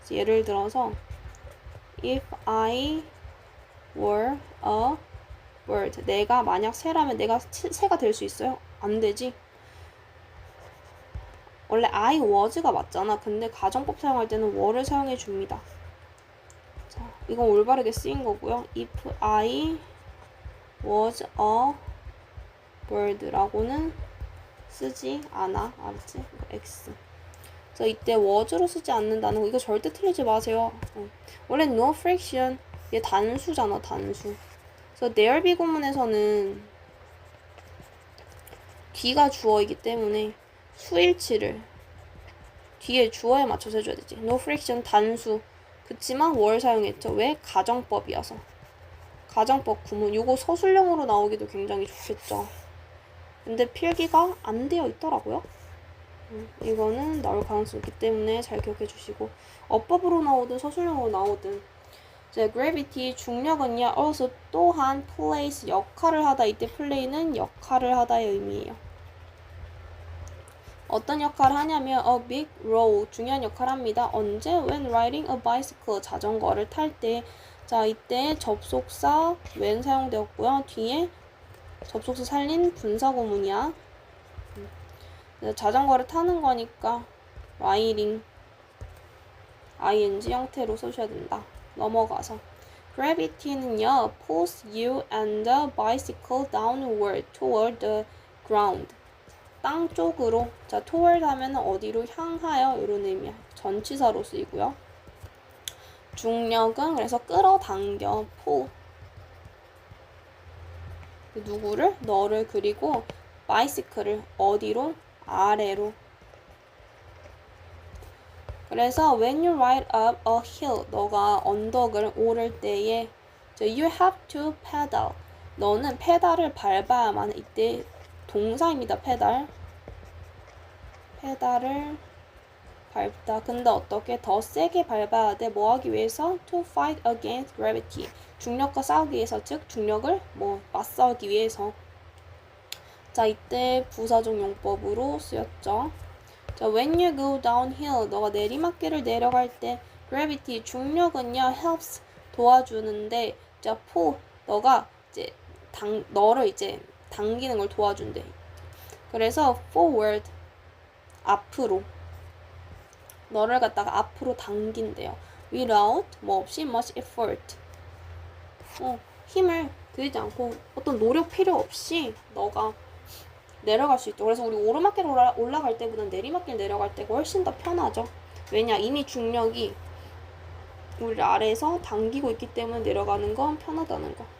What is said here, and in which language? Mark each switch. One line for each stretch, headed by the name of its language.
Korean: 예를 들어서
English: if I were a bird
Korean: 내가 만약 새라면 내가 새가 될 수 있어요? 안 되지. 원래 I was가 맞잖아. 근데 가정법 사용할 때는 were를 사용해 줍니다. 자, 이건 올바르게 쓰인 거고요.
English: if I was a bird
Korean: 라고는 쓰지 않아. 알았지? X. 그래서 이때 was로 쓰지 않는다는 거 이거 절대 틀리지 마세요. 원래 no friction 얘 단수잖아. 단수. 그래서 there 비구문에서는 뒤가 주어이기 때문에 수일치를 뒤에 주어에 맞춰서 해줘야 되지. no friction 단수. 그치만 were 사용했죠. 왜? 가정법이어서. 가정법 구문. 요거 서술형으로 나오기도 굉장히 좋겠죠. 근데 필기가 안 되어 있더라고요. 이거는 나올 가능성이 있기 때문에 잘 기억해 주시고 어법으로 나오든 서술형으로 나오든 이제 gravity 중력은요 also 또한 plays 역할을 하다 이때 play는 역할을 하다의 의미예요. 어떤 역할을 하냐면
English: a big role
Korean: 중요한 역할을 합니다. 언제?
English: when riding a bicycle
Korean: 자전거를 탈 때. 자 이때 접속사 when 사용되었고요. 뒤에 접속사 살린 분사구문이야. 자전거를 타는 거니까 riding ing 형태로 써주셔야 된다.
English: 넘어가서 gravity는요 pulls you and the bicycle downward toward the ground
Korean: 땅 쪽으로. 자 toward 하면 어디로 향하여 이런 의미야. 전치사로 쓰이고요. 중력은 그래서 끌어당겨 pull 누구를? 너를. 그리고 바이시클을 어디로? 아래로.
English: 그래서 when you ride up a hill
Korean: 너가 언덕을 오를 때에
English: you have to pedal
Korean: 너는 페달을 밟아야만 이때 동사입니다. 페달을 밟다. 근데 어떻게 더 세게 밟아야 돼? 뭐 하기 위해서?
English: To fight against gravity.
Korean: 중력과 싸우기 위해서, 즉 중력을 맞서기 위해서. 자, 이때 부사적 용법으로 쓰였죠. 자,
English: when you go downhill,
Korean: 너가 내리막길을 내려갈 때 gravity, 중력은요, helps, 도와주는데, 자, pull, 너가 이제 너를 이제 당기는 걸 도와준대. 그래서 forward, 앞으로. 너를 갖다가 앞으로 당긴대요. without, 뭐 없이
English: much effort.
Korean: 힘을 들이지 않고 어떤 노력 필요 없이 너가 내려갈 수 있죠. 그래서 우리 오르막길 올라갈 때보다 내리막길 내려갈 때가 훨씬 더 편하죠. 왜냐? 이미 중력이 우리를 아래에서 당기고 있기 때문에 내려가는 건 편하다는 거.